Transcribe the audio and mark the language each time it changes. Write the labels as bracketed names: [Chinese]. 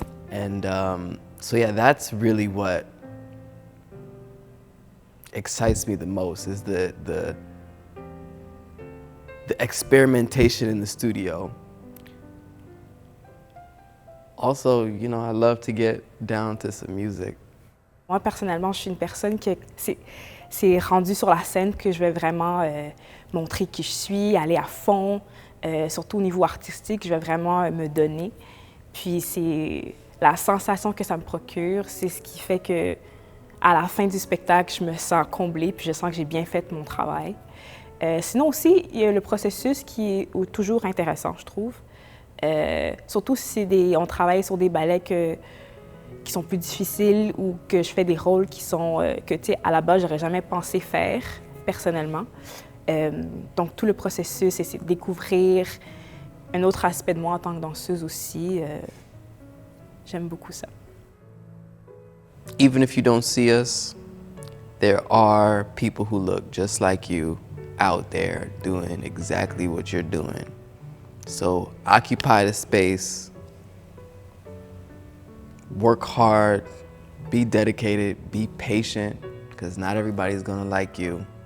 [English] And so yeah, that's really what excites me the most, is the experimentation in the studio. Also, you know, I love to get down to some music. [French] Moi, personnellement, je suis une personne qui c'est rendu sur la scène que je vais vraiment montrer qui je suis, aller à fond, surtout au niveau artistique, je vais vraiment me donner. Puis c'est la sensation que ça me procure, c'est ce qui fait que à la fin du spectacle, je me sens comblée, puis je sens que j'ai bien fait mon travail. Sinon aussi, il y a le processus qui est toujours intéressant, je trouve. Surtout si on travaille sur des ballets qui sont plus difficiles ou que je fais des rôles qui sont que, tu sais, à la base, j'aurais jamais pensé faire personnellement. Donc, tout le processus, c'est de découvrir un autre aspect de moi en tant que danseuse aussi. J'aime beaucoup ça. [English] Even if you don't see us, there are people who look just like you out there doing exactly what you're doing. So occupy the space, work hard, be dedicated, be patient, because not everybody's gonna like you.